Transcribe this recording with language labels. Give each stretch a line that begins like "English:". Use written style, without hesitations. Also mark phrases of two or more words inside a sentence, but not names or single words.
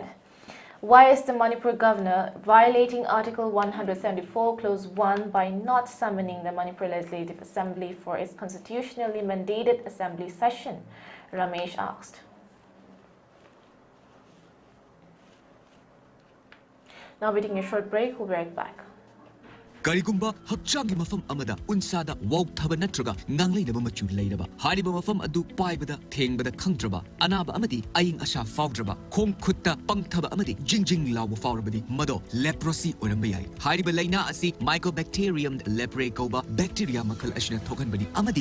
English: Why is the Manipur governor violating Article 174, Clause 1 by not summoning the Manipur Legislative Assembly for its constitutionally mandated assembly session? Ramesh asked. Now we're taking a short break. We'll be right back.
Manipuri: Karigumba hakchangi mafam amada unsada wauthaba natraga ngangleinaba machu leiraba hariba mafam adu paibada thengbada khangdraba anaba amadi aying asha fawdraba khong khutta pangthaba amadi jingjing lawa fawrabadi mado leprosy oramba yai hariba laina asi mycobacterium leprae koba bacteria makal ashna thoganbadi amadi